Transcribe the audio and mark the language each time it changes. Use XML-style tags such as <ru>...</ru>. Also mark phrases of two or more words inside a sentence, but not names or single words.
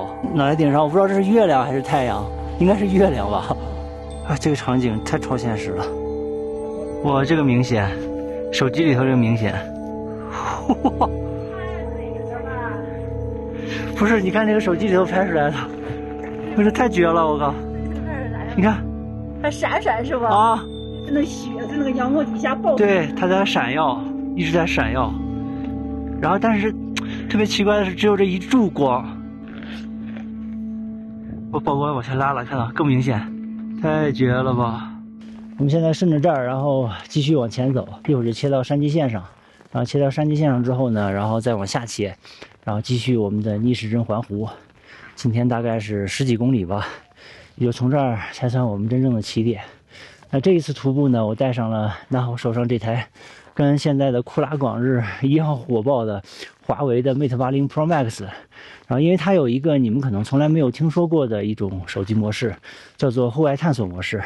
<zh>腦袋頂上，我不知道這是月亮還是太陽，應該是月亮吧。啊，這個場景太超現實了。哇，這個明顯，手機裡頭這個明顯。哇，不是，你看那個手機裡頭拍出來的，不是太絕了，我靠！你看，還閃閃是吧？啊，在那雪在那個陽光底下爆。對，它在閃耀，一直在閃耀。 然后但是特別奇怪的是，只有這一柱光。我曝光往下拉了，看到更明顯，太絕了吧！我們現在順着這兒，然後繼續往前走，一會兒就切到山脊線上，然後切到山脊線上之後呢，然後再往下切，然後繼續我們的逆時針環湖。今天大概是10幾公里吧，也就從這兒才算我們真正的起點。那這一次徒步呢，我帶上了我手上這台跟現在的酷拉广日一樣火爆的華為的 Mate 80 Pro Max， 然後因為它有一個你們可能從來沒有聽說過的一種手機模式，叫做戶外探索模式。</zh>